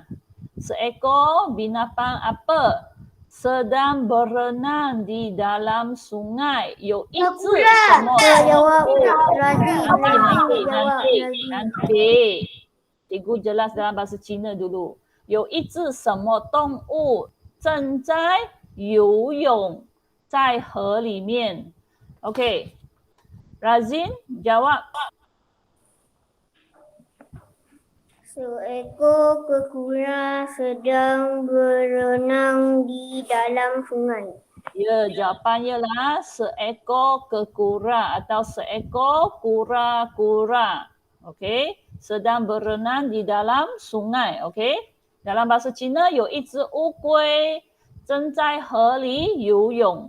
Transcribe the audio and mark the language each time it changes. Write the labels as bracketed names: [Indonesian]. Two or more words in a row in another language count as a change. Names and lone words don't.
[Malay] Seekor binatang apa? Sedang berenang di dalam sungai. Yo, itu semua. Jawab Nanti. Cikgu jelas dalam bahasa Cina dulu. [Chinese] 有一只什么动物正在游泳在河里面。Okey. [Malay] Razin jawab. Seekor kura sedang berenang di dalam sungai. Ya, jawapannya lah seekor kekura atau seekor kura-kura. Okey. Sedang berenang di dalam sungai. Okey. Dalam bahasa Cina, [Chinese] 有一只乌龟正在河里游泳.